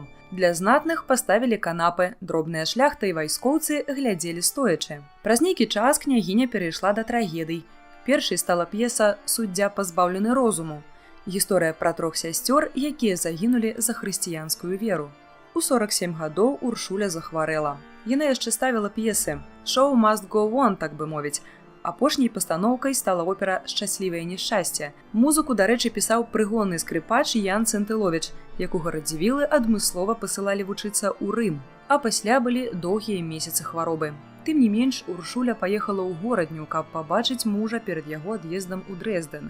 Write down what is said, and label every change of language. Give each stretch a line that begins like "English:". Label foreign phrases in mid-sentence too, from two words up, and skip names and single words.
Belarusian: Для знатных паставілі канапы, дробная шляхта і вайскоўцы глядзелі стоячы. Праз нейкі час княгіня перайшла да трагедый. Першай стала п'еса «Суддзя пазбаўлены розуму». Гісторыя пра 3 сясцёр, якія загінулі за хрысціянскую веру. У 47 гадоў Уршуля захварэла. Яна яшчэ ставіла п'есы.
English: «Show must go on»,
Belarusian: так бы мовіць. Апошняй пастаноўкай стала опера «Шчаслівае няшчасце». Музыку, дарэчы, пісаў прыгонны скрыпач Ян Цэнтыловіч, якога Радзівілы адмыслова пасылалі вучыцца ў Рым. А пасля былі доўгія месяцы хваробы. Тым не менш, Уршуля паехала ў горадню, каб пабачыць мужа перад яго ад'ездам у Дрэздэн.